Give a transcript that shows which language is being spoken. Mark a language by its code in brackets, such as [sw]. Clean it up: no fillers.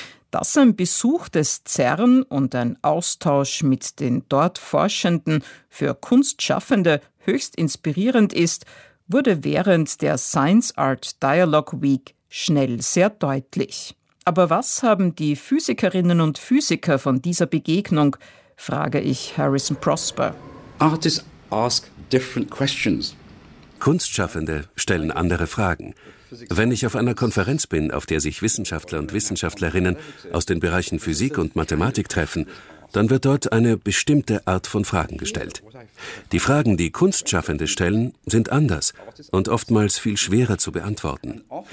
[de] Dass ein Besuch des CERN und ein Austausch mit den dort Forschenden für Kunstschaffende höchst inspirierend ist, wurde während der Science Art Dialogue Week schnell sehr deutlich. Aber was haben die Physikerinnen und Physiker von dieser Begegnung, frage ich Harrison Prosper. [en] Artists ask different questions. [de] Kunstschaffende stellen andere Fragen. Wenn ich auf einer Konferenz bin, auf der sich Wissenschaftler und Wissenschaftlerinnen aus den Bereichen Physik und Mathematik treffen, dann wird dort eine bestimmte Art von Fragen gestellt. Die Fragen, die Kunstschaffende stellen, sind anders und oftmals viel schwerer zu beantworten.